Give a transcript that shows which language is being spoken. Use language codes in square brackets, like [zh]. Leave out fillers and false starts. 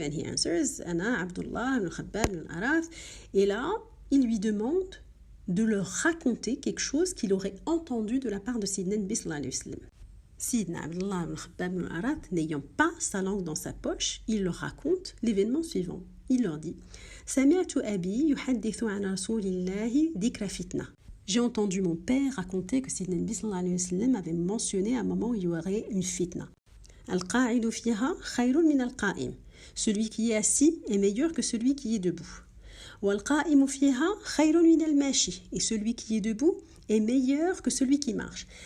[en] And he answers [fr] Ana Abdullah ibn al-Khabbab ibn al-Araf. Et là, il lui demande de leur raconter quelque chose qu'il aurait entendu de la part de Sayyidina Nabi sallallahu alayhi wa sallam. Sayyidina Abdullah ibn al-Khabbab ibn al-Araf, n'ayant pas sa langue dans sa poche, il leur raconte l'événement suivant. Il leur dit [ar] سمعت أبي يحدث عن رسول الله ذكر فتنة. [fr] J'ai entendu mon père raconter que Sayyidina Nabi sallallahu alayhi wa sallam avait mentionné à un moment où il y aurait une fitna. [ar] Al-qa'idu fiha khayrun min al-qa'im. [fr] Celui qui est assis est meilleur que celui qui est debout. [ar] Wal-qa'imu fiha khayrun min al-mashi. [fr] Et celui qui est debout est meilleur que celui qui marche.